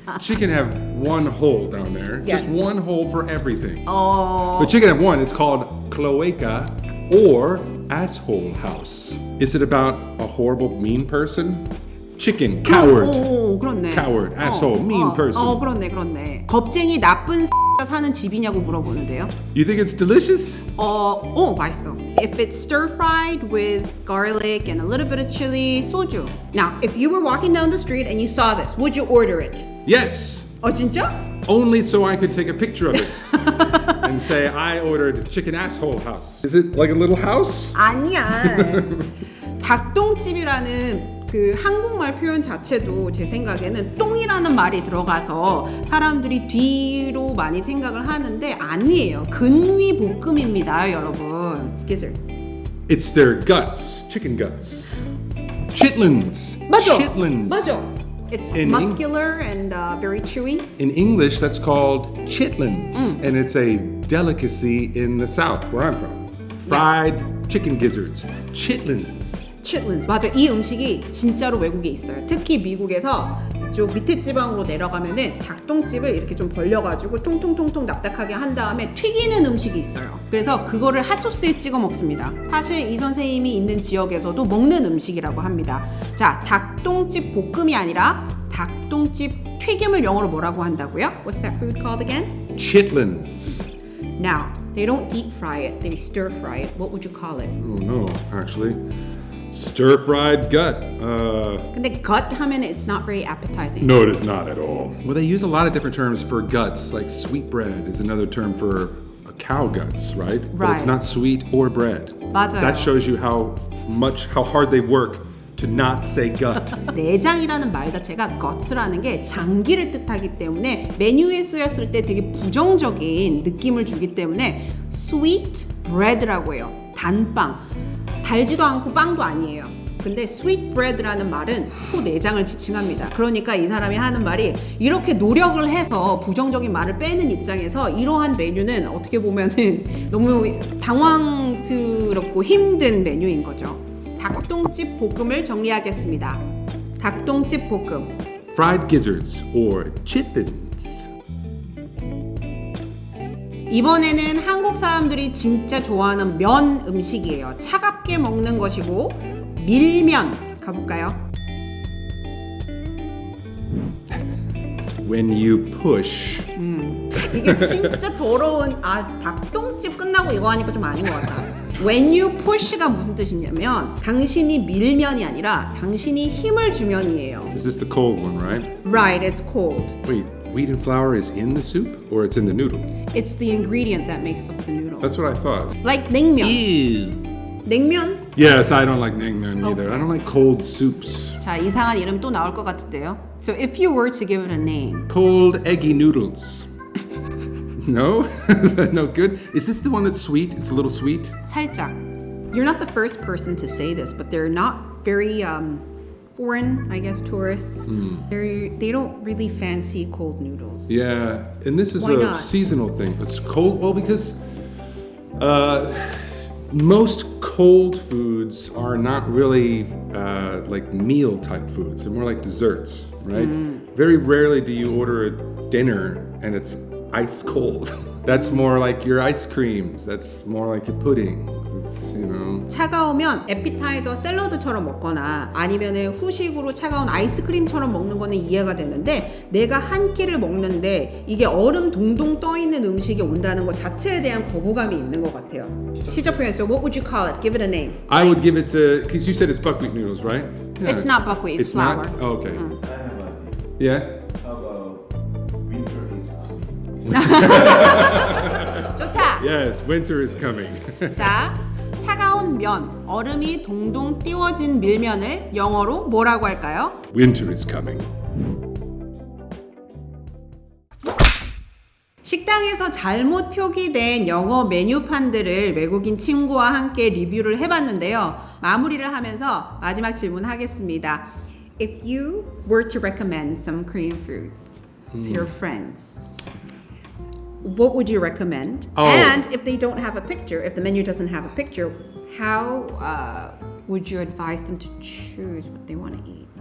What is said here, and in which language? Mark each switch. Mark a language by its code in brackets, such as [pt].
[en] Chicken have one hole down there. Yes. Just one hole for everything. But chicken have one. It's called cloaca or asshole house. Is it about a horrible, mean person? Chicken, coward. [ko] 그렇네. [en] Coward, asshole, mean person. [ko] 그렇네. 겁쟁이 나쁜 X가 사는 집이냐고 물어보는데요. [en] You think it's delicious? [ko] 맛있어. [en] If it's stir-fried with garlic and a little bit of chili, soju. Now, if you were walking down the street and you saw this, would you order it? Yes. [ko] 진짜? [en] Only so I could take a picture of it and say I ordered chicken asshole house. Is it like a little house? [ko] 아니야. 닭똥집이라는 그 한국말 표현 자체도 제 생각에는 똥이라는 말이 들어가서 사람들이 뒤로 많이 생각을 하는데 아니에요. 근위 볶음입니다, 여러분. [en] Gizzard. It's their guts, chicken guts. Chitlins. [ko] 맞아. [en] Chitlins. [ko] 맞아. [en] It's muscular and very chewy. In English, that's called chitlins, and it's a delicacy in the South, where I'm from. Fried chicken gizzards, chitlins. Chitlins. [ko] 맞아. 이 음식이 진짜로 외국에 있어요. 특히 미국에서 이쪽 밑에 지방으로 내려가면은 닭똥집을 이렇게 좀 벌려가지고 통통통통 납작하게 한 다음에 튀기는 음식이 있어요. 그래서 그거를 핫소스에 찍어 먹습니다. 사실 이 선생님이 있는 지역에서도 먹는 음식이라고 합니다. 자, 닭똥집 볶음이 아니라 닭똥집 튀김을 영어로 뭐라고 한다고요? [en] What's that food called again? Chitlins. Now, they don't deep fry it, they stir fry it. What would you call it? Oh no, actually. Stir-fried gut. [ko] 근데 [en] gut 하면 it's not very appetizing. No, it is not at all. Well, they use a lot of different terms for guts, like sweetbread is another term for cow guts, right? But it's not sweet or bread. [ko] 맞아요. [en] That shows you how hard they work to not say gut. [ko] 내장이라는 말 자체가 guts라는 게 장기를 뜻하기 때문에 메뉴에 쓰였을 때 되게 부정적인 느낌을 주기 때문에 sweet bread라고 해요. 단빵. 달지도 않고 빵도 아니에요. 근데 sweet bread라는 말은 소 내장을 지칭합니다. 그러니까 이 사람이 하는 말이 이렇게 노력을 해서 부정적인 말을 빼는 입장에서 이러한 메뉴는 어떻게 보면은 너무 당황스럽고 힘든 메뉴인 거죠. 닭똥집 볶음을 정리하겠습니다. 닭똥집 볶음. [en] Fried gizzards or chitlins. [ko] 이번에는 한국 사람들이 진짜 좋아하는 면 음식이에요. 차갑게 먹는 것이고 밀면 가볼까요? [en] When you push. [ko] 이게 진짜 더러운 닭똥집 끝나고 이거 하니까 좀 아닌 것 같다. [en] When you push [ko] 가 무슨 뜻이냐면 당신이 밀면이 아니라 당신이 힘을 주면이에요. [en] Is this the cold one, right? Right, it's cold. Wait, wheat and flour is in the soup or it's in the noodle? It's the ingredient that makes up the noodle. That's what I thought. Like 냉면. Ew. [ko] 냉면? [en] Yes, I don't like naengmyeon either. I don't like cold soups. [ko] 자, 이상한 이름 또 나올 것 같은데요. [en] So if you were to give it a name. Cold eggy noodles. No? Is that no good? Is this the one that's sweet? It's a little sweet? [ko] 살짝. [en] You're not the first person to say this, but they're not very foreign, I guess, tourists. They don't really fancy cold noodles. Yeah, and this is Why a not? seasonal thing. It's cold, well, because most cold foods are not really like meal type foods. They're more like desserts, right? Very rarely do you order a dinner and it's ice cold. That's more like your ice creams. That's more like your puddings. It's, you know. [ko] 차가우면 에피타이저 샐러드처럼 먹거나 아니면은 후식으로 차가운 아이스크림처럼 먹는 거는 이해가 되는데 내가 한 끼를 먹는데 이게 얼음 동동 떠 있는 음식이 온다는 것 자체에 대한 거부감이 있는 것 같아요. 시적 표현. [en] So what would you call it? Give it a name. I would give it to, because you said it's buckwheat noodles, right? Yeah. It's not buckwheat. It's flour. Not? Oh, okay. I have an idea. Yeah. How about winter is coming? [ko] 좋다. [en] Yes, winter is coming. [ko] 자, 차가운 면, 얼음이 동동 띄워진 밀면을 영어로 뭐라고 할까요? [en] Winter is coming. [ko] 식당에서 잘못 표기된 영어 메뉴판들을 외국인 친구와 함께 리뷰를 해봤는데요. 마무리를 하면서 마지막 질문하겠습니다. [en] If you were to recommend some Korean foods to your friends, what would you recommend? Oh. And if they don't have a picture, if the menu doesn't have a picture, how would you advise them to choose what they want to eat?